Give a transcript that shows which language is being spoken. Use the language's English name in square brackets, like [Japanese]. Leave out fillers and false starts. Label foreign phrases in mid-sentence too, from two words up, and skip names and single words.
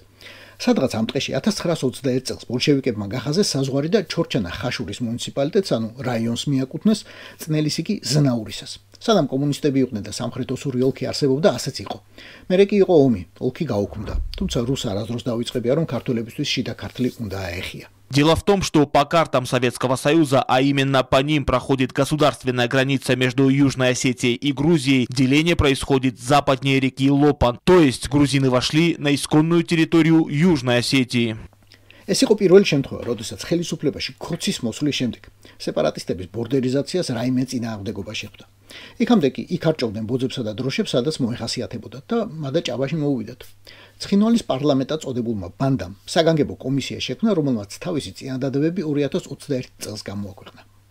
[Georgian] სადღაც ამ ტყეში 1921 წელს ბოლშევიკებმა გახაზეს საზღვარი და ჩორჩანა ხაშურის მუნიციპალიტეტს, ანუ რაიონს მიაკუთვნეს, წნელის იგი ზნაურისას. სანამ коммунისტები იყვნენ და სამხრეთ ოსური ოლქი არსებობდა, ასეც იყო. მერე კი იყო ომი, ოლქი გაუქმდა. Თუმცა რუს არასდროს დავიწყებია, რომ ქართველებისთვის შიდა ქართლი უნდა აეხია. [Russian] Дело в том, что по картам Советского Союза, а именно по ним проходит государственная граница между Южной Осетией и Грузией, деление происходит западнее реки Лопан, то есть грузины вошли на исконную территорию Южной Осетии. [Georgian] ეს იყო პირველი შემთხვევა, როდესაც ხელისუფლებაში ქოცის მოსვლის შემდეგ სეპარატისტების ბორდერიზაციას რაიმე წინააღმდეგობა შეხვდა. იქამდე კი იქ არჭოვდნენ ბოძებსა და დროშებს, სადაც მოეხასიათებოდათ და მადა ჭაბაში მოუვიდათ. ცხინვალის პარლამენტად წოდებულმა ბანდამ საგანგებო კომისია შექმნა, რომელმაც თავისი წინადადებები 2021 წელს გამოაქვეყნა.